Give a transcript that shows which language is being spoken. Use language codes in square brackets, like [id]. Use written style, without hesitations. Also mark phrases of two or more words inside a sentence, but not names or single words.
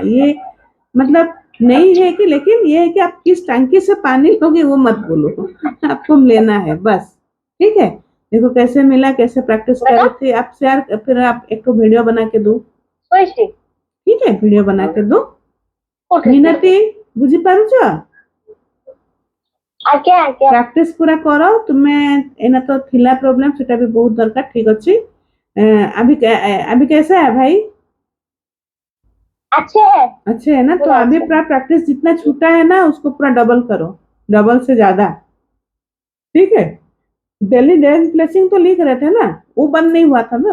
[hi] ये मतलब नहीं है कि, लेकिन ये है कि आप किस टंकी से पानी लोगे वो मत बोलो आपको लेना है बस। ठीक है, देखो कैसे मिला, कैसे प्रैक्टिस कर रहे थे आप शेयर, फिर आप एक तो वीडियो बना के दो। ठीक है, वीडियो बना के दो। [or] ମିନତି ବୁଝି ପାରୁଛ? [hi] आज्ञा आज्ञा [or] ପ୍ରାକ୍ଟିସ ପୁରା କର ତୁମେ। ଏନା ତ ଥିଲା ପ୍ରୋବ୍ଲେମ, ସେଟା ବି ବହୁତ ଦରକାର। ଠିକ ଅଛି, [hi] अभी कैसा है भाई? अच्छे है। अच्छे है ना? तो पूरा अभी अच्छा। पूरा प्रैक्टिस जितना छूटा है ना उसको पूरा डबल करो, डबल से ज्यादा। ठीक है, [en] daily days blessing [hi] तो लिख रहे थे ना, वो बंद नहीं हुआ था ना?